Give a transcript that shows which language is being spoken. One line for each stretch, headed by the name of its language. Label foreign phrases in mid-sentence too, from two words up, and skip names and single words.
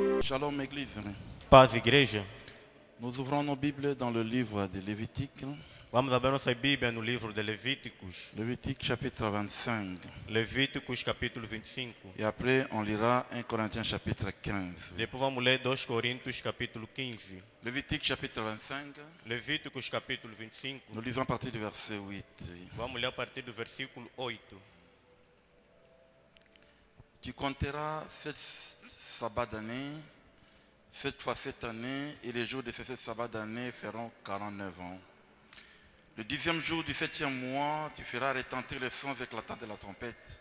French: Shalom Église.
Portuguese: Paz, igreja.
French: Nous ouvrons nos Bibles dans le livre de Lévitique.
Portuguese: Vamos abrir nossa Bíblia no livro de Levíticos.
French: Lévitique chapitre 25.
Portuguese: Levíticos capítulo 25.
French: Et après on lira 1 Corinthiens chapitre 15.
Portuguese: Depois vamos ler 2 Coríntios capítulo 15.
French: Lévitique chapitre 25.
Portuguese: Levíticos capítulo 25.
French: Nous lisons à partir du verset 8.
Portuguese: Vamos ler a partir do versículo 8.
French: Tu compteras 7 sabbats d'année, 7 fois 7 années, et les jours de ces 7 sabbats d'année feront 49 ans. Le 10e jour du 7e mois, tu feras retentir les sons éclatants de la trompette.